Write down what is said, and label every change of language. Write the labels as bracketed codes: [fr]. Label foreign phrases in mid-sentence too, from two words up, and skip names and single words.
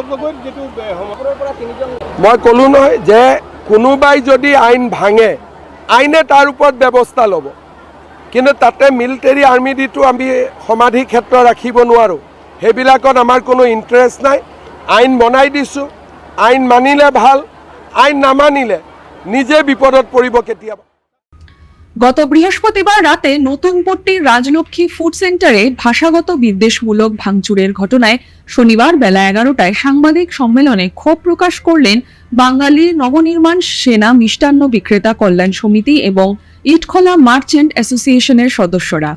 [as] মই ক'লোঁ নহয় যে কোনোবাই যদি আইন ভাঙে, আইনে তাৰ ওপৰত ব্যৱস্থা ল'ব। কিন্তু তাতে [en] military army [as] দিটো আমি সমাধি ক্ষেত্ৰ ৰাখিব নোৱাৰোঁ। সেইবিলাকত আমাৰ কোনো ইণ্টাৰেষ্ট নাই। আইন বনাই দিছোঁ, আইন মানিলে ভাল, আইন নামানিলে নিজে বিপদত পৰিব কেতিয়াবা। [bn] গত বৃহস্পতিবার রাতে নতুনপট্টির রাজলক্ষ্মী ফুড সেন্টারে ভাষাগত বিদ্বেষমূলক ভাঙচুরের ঘটনায় শনিবার বেলা 11টায় সাংবাদিক সম্মেলনে ক্ষোভ প্রকাশ করলেন বাঙালি নবনির্মাণ সেনা মিষ্টান্ন বিক্রেতা কল্যাণ সমিতি এবং ইটখোলা মার্চেন্ট অ্যাসোসিয়েশনের সদস্যরা।